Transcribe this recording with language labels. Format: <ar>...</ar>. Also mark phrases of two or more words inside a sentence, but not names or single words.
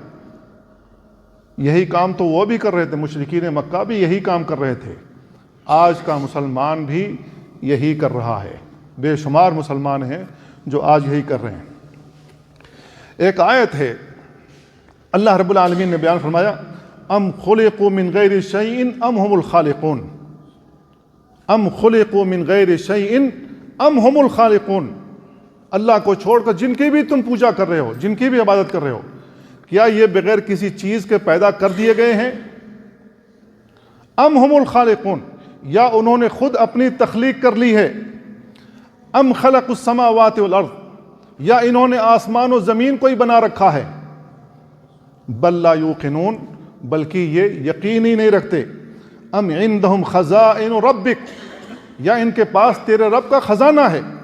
<ur>یہی کام تو وہ بھی کر رہے تھے، مشرکین مکہ بھی یہی کام کر رہے تھے، آج کا مسلمان بھی یہی کر رہا ہے، بے شمار مسلمان ہیں جو آج یہی کر رہے ہیں۔ ایک آیت ہے، اللہ رب العالمین نے بیان فرمایا</ur> <ar>ام خلقوا من غیر شیء ام هم الخالقون، ام خلقوا من غیر شیء ام هم الخالقون،</ar> <ur>اللہ کو چھوڑ کر جن کی بھی تم پوجا کر رہے ہو، جن کی بھی عبادت کر رہے ہو، کیا یہ بغیر کسی چیز کے پیدا کر دیے گئے ہیں؟</ur> <ar>ام هم الخالقون،</ar> <ur>یا انہوں نے خود اپنی تخلیق کر لی ہے؟</ur> <ar>ام خلق السماوات والارض،</ar> <ur>یا انہوں نے آسمان و زمین کو ہی بنا رکھا ہے؟</ur> <ar>بل لا یوقنون،</ar> <ur>بلکہ یہ یقین ہی نہیں رکھتے۔</ur> <ar>ام عندہم خزائن ربک،</ar> <ur>یا ان کے پاس تیرے رب کا خزانہ ہے؟</ur>